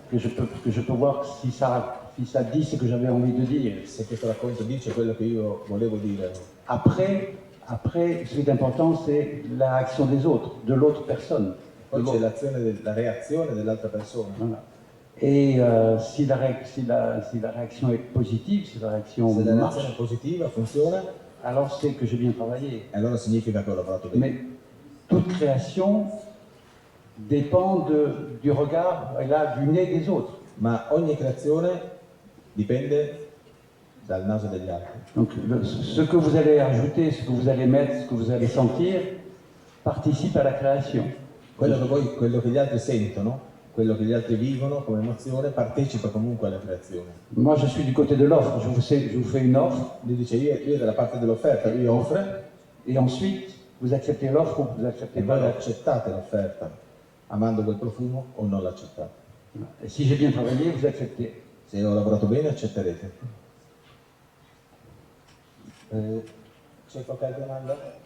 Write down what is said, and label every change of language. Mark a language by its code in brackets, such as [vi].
[fr] je peux voir si ça dit ce que j'avais envie de dire. [it] se questo racconto dice quello che io volevo dire. [fr] Après, ce qui est important, c'est la réaction des autres, de l'autre personne. [it] Poi c'è la reazione dell'altra persona. [fr] Voilà. Et si la réaction est positive, si la réaction [it] Se la [fr] marche, [it] reazione è positiva, funziona, [fr] alors c'est que j'ai bien travaillé. [it] allora significa che ho lavorato bene. [fr] Mais toute création dépend du regard, et là, du nez des autres. [it] Ma ogni creazione dipende dal naso degli altri. [fr] Donc ce que vous allez ajouter, ce que vous allez mettre, ce que vous allez sentir, participe à la création. [it] Quello che gli altri sentono, quello che gli altri vivono come emozione, partecipa comunque alla creazione. [fr] Moi, je suis du côté de l'offre. Je vous fais une offre, [it] Lui dice io dalla parte dell'offerta, lui offre [fr] et ensuite vous acceptez l'offre ou vous acceptez [it] e [fr] pas [it] voi [fr] l'offre. [it] accettate l'offerta, amando quel profumo o non l'accettate. [fr] Et si j'ai bien travaillé, vous acceptez. [it] Se ho lavorato bene accetterete. C'è qualche altra domanda?